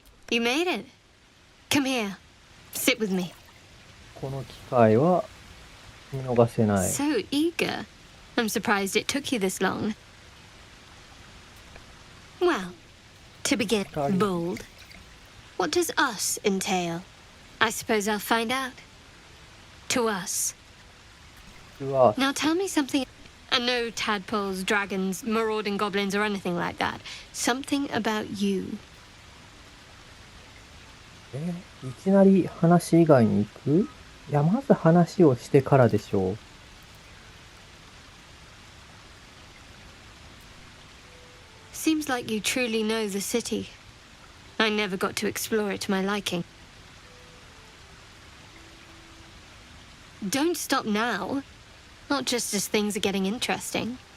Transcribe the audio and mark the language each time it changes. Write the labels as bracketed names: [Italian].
[English] You made it. Come here. Sit with me. [Japanese] この機会は見逃せない。 [English] So eager. I'm surprised it took you this long. Well, to begin, bold. What does us entail? I suppose I'll find out. To us. Now tell me something. And no tadpoles, dragons, marauding goblins, or anything like that. Something about you. [Japanese] いきなり話以外に行く？いや、まず話をしてからでしょう。 [English] Seems like you truly know the city. I never got to explore it to my liking. Don't stop now. Not just as things are getting interesting.